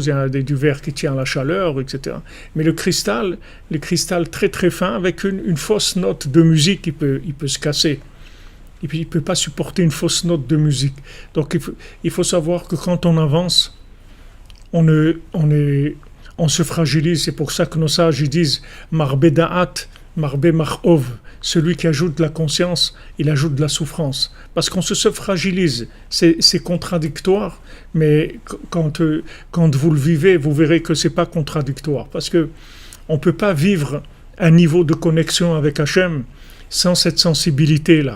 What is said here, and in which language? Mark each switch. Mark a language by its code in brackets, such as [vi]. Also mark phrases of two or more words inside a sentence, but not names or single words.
[fr] Il y a du verre qui tient à la chaleur, etc. Mais le cristal très très fin, avec une fausse note de musique, il peut se casser. Et puis il ne peut pas supporter une fausse note de musique. Donc il faut savoir que quand on avance, on se fragilise. C'est pour ça que nos sages ils disent [he] מרבה דעת מרבה מכאוב. [fr] Celui qui ajoute de la conscience, il ajoute de la souffrance. Parce qu'on se fragilise. C'est contradictoire, mais quand vous le vivez, vous verrez que ce n'est pas contradictoire. Parce qu'on ne peut pas vivre un niveau de connexion avec Hachem sans cette sensibilité-là.